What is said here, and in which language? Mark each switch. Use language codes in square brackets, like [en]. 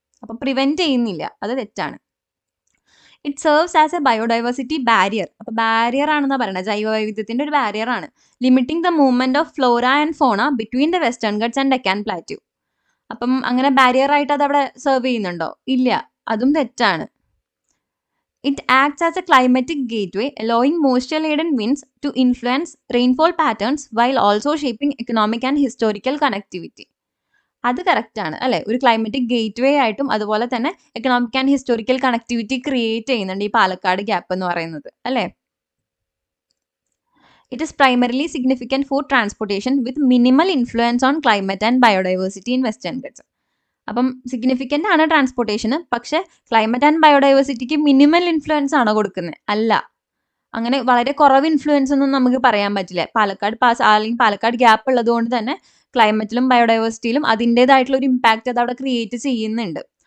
[ml] അപ്പം പ്രിവെന്റ് ചെയ്യുന്നില്ല, അത് തെറ്റാണ്. [en] It serves as a biodiversity barrier. [ml] അപ്പോൾ ബാരിയർ ആണെന്നാണ് പറയുന്നത്, ജൈവവൈവിധ്യത്തിൻ്റെ ഒരു ബാരിയർ ആണ്. [en] Limiting the movement of flora and fauna between the Western Ghats and Deccan plateau. [ml] അപ്പം അങ്ങനെ ബാരിയർ ആയിട്ട് അത് അവിടെ സെർവ് ചെയ്യുന്നുണ്ടോ? ഇല്ല, അതും തെറ്റാണ്. [en] It acts as a climatic gateway, allowing moisture-laden winds to influence rainfall patterns while also shaping economic and historical connectivity. [ml] അത് കറക്റ്റ് ആണ് അല്ലെ. ഒരു ക്ലൈമറ്റിക് ഗേറ്റ്വേ ആയിട്ടും അതുപോലെ തന്നെ economic and historical connectivity create ചെയ്യുന്നുണ്ട് ഈ പാലക്കാട് ഗ്യാപ്പ് എന്ന് പറയുന്നത് അല്ലെ. [en] It is primarily significant for transportation with minimal influence on climate and biodiversity in Western Ghats. [ml] അപ്പം സിഗ്നിഫിക്കൻ്റ് ആണ് ട്രാൻസ്പോർട്ടേഷന്, പക്ഷേ ക്ലൈമറ്റ് ആൻഡ് ബയോഡൈവേഴ്സിറ്റിക്ക് മിനിമൽ ഇൻഫ്ലുവൻസ് ആണോ കൊടുക്കുന്നത്? അല്ല, അങ്ങനെ വളരെ കുറവ് ഇൻഫ്ലുവൻസ് ഒന്നും നമുക്ക് പറയാൻ പറ്റില്ല. പാലക്കാട് പാസ് അല്ലെങ്കിൽ പാലക്കാട് ഗ്യാപ്പ് ഉള്ളത് കൊണ്ട് തന്നെ ക്ലൈമറ്റിലും ബയോഡൈവേഴ്സിറ്റിയിലും അതിൻ്റെതായിട്ടുള്ള ഒരു ഇമ്പാക്റ്റ് അത് അവിടെ ക്രിയേറ്റ് ചെയ്യുന്നുണ്ട്.